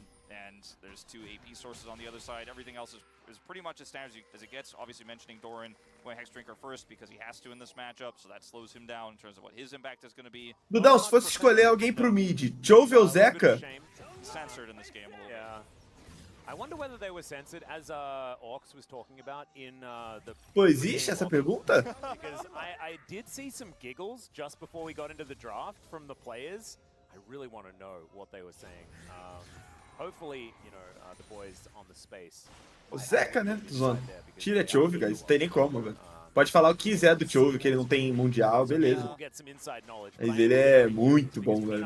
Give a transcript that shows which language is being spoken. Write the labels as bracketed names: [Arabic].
[English] And there's 2 AP sources on the other side. Everything else is pretty much as standard as it gets. Obviously mentioning Doran going Hex Drinker first because he has to in this matchup, so that slows him down in terms of what his impact is going to be. [Portuguese] Dudão, se fosse escolher alguém pro mid, Jove ou Zeca? [English] Censored in this game a little bit. I wonder whether they were censored, as Orcs was talking about in the... [Portuguese] Pô, existe essa pergunta? [English] Because I did see some giggles just before we got into the draft from the players. I really want to know what they were saying. Hopefully, you know, the boys on the space. [Portuguese] O Zeca, né? Zona. Tira Chove, guys. Não tem nem como, velho. Pode falar o que quiser do Chove, que ele não tem mundial, beleza. Mas ele é muito bom, velho.